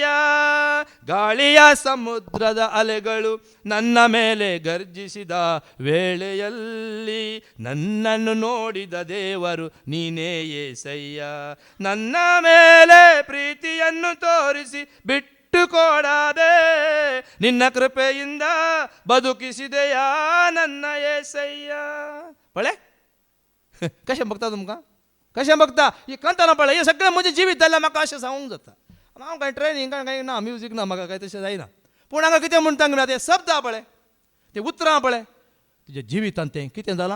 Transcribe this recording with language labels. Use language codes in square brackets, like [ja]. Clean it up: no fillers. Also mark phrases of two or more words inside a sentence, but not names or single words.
[kn] ಗಾಳಿಯ ಸಮುದ್ರದ ಅಲೆಗಳು ನನ್ನ ಮೇಲೆ ಗರ್ಜಿಸಿದ ವೇಳೆಯಲ್ಲಿ ನನ್ನನ್ನು ನೋಡಿದ ದೇವರು ನೀನೇ ಯೇಸಯ್ಯ, ನನ್ನ ಮೇಲೆ ಪ್ರೀತಿಯನ್ನು ತೋರಿಸಿ ಬಿಟ್ಟು ಇಟ್ಟುಕೊಡದೆ ನಿನ್ನ ಕೃಪೆಯಿಂದ ಬದುಕಿಸಿದೆಯಾ ನನ್ನ ಏಸಯ್ಯ. [kok] पळय कशें बघता तुमकां, कशें बघता ही कंताना पळय, हे सगळें म्हजें जिवीत जाल्यार म्हाका अशें सांगूंक जाता. हांव कांय ट्रेनींग कांय ना, म्युजीक ना म्हाका, कांय तशें जायना. पूण हांगा कितें म्हणटा ना ते शब्द आहा पळय, ते उतरां पळय, तुज्या जिवितांत तें कितें जालां.